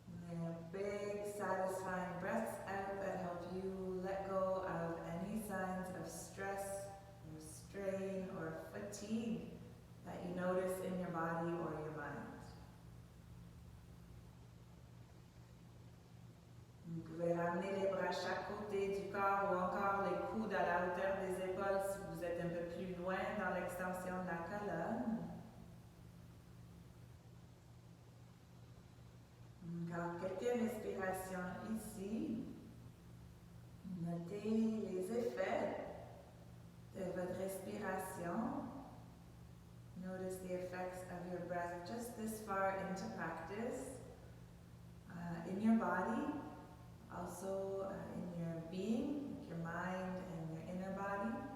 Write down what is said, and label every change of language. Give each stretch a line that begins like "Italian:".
English: And big, satisfying breaths out that help you let go of any signs of stress or strain or fatigue that you notice in your body or your mind.
French: Vous pouvez ramener les bras à chaque côté du corps ou encore les coudes à la hauteur des épaules si vous êtes un peu plus loin dans l'extension de la colonne. Encore quelques respirations ici. Notez les effets de votre respiration.
English: Notice the effects of your breath just this far into practice. In your body, also in your being, your mind and your inner body.